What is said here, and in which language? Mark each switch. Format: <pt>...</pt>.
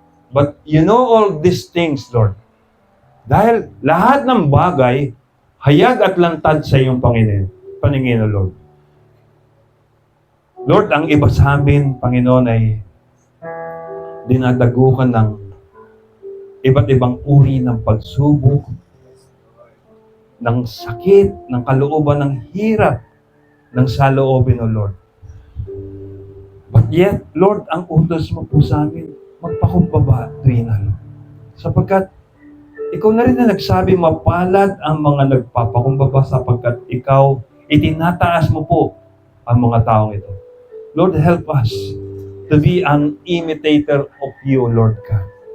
<en>But you know all these things, Lord.</en> <tl>Dahil lahat ng bagay, hayag at lantad sa iyong paningin, O Lord. Lord, ang iba sa amin, Panginoon, ay dinadagukan ng iba't ibang uri ng pagsubok, ng sakit, ng kalooban, ng hirap, ng saloobin, O Lord.</tl> <en>But yet,</en> <tl>Lord, ang utos mo po sa amin, magpakumbaba tuwing Lord. Sapagkat, ikaw na rin na nagsabi, mapalad ang mga nagpapakumbaba sapagkat ikaw, itinataas mo po ang mga taong ito.</tl> <en>Lord, help us to be an imitator of you, Lord God.</en>